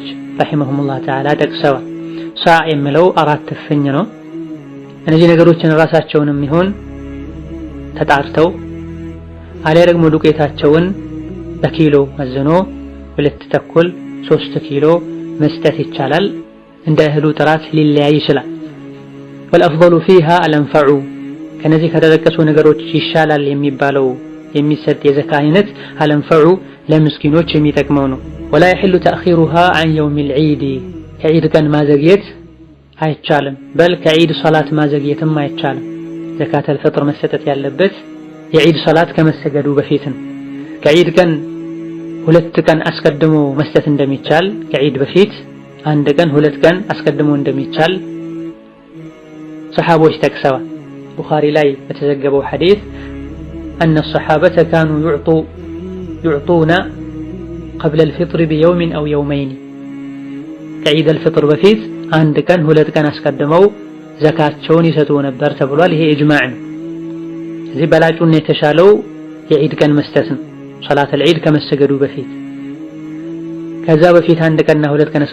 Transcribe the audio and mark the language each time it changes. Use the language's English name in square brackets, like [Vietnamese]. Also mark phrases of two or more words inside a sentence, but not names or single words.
[Amharic] ረሒመሁሙላህ ተዓላ ጠቅሰዋል። ሳዕ የሚለው 4 እፍኝ ነው። እነዚህ ነገሮችን ራሳቸውንም ይሁን ተጣርተው አሊያ ደግሞ ዱቄታቸውን በኪሎ መዝኖ 2.25 3 ኪሎ መስጠት ይቻላል። እንደ እህሉ ጥራት ሊለያይ ይችላል። [Arabic] والأفضل فيها الأنفع [Amharic] ከነዚህ ከተጠቀሱ ነገሮች ይሻላል የሚባለው የሚሰጥ የዘካ አይነት አልአንፈዑ ለምስኪኖች የሚጠቅመው ነው። ወላ [Arabic] يحل تأخيرها عن يوم العيد [Amharic] ከዒድ ቀን ማዘግየት አይቻልም። በል ከዒድ ሶላት ማዘግየትም አይቻልም። ዘካተል ፍጥር መሰጠት ያለበት የዒድ ሶላት ከመሰገዱ በፊት ነው። ከዒድ ቀን 2 ቀን አስቀድሞ መስጠት እንደሚቻል ከዒድ በፊት 1 ቀን 2 ቀን አስቀድሞ እንደሚቻል ሰሃቦች ጠቅሰዋል። ቡኻሪ ላይ በተዘገበው ሐዲስ [Arabic] أن الصحابة كانوا يعطون قبل الفطر بيوم أو يومين [Amharic] ከዒድ አልፍጥር በፊት 1 ቀን 2 ቀን አስቀድመው ዘካቸውን ይሰጡ ነበር ተብሏል። ይሄ ኢጅማዕ ነው። እዚህ በላጩና የተሻለው የዒድ ቀን መስጠት ነው። ሶላት አልዒድ ከመሰገዱ በፊት ከዛ በፊት 1 ቀንና 2 ቀን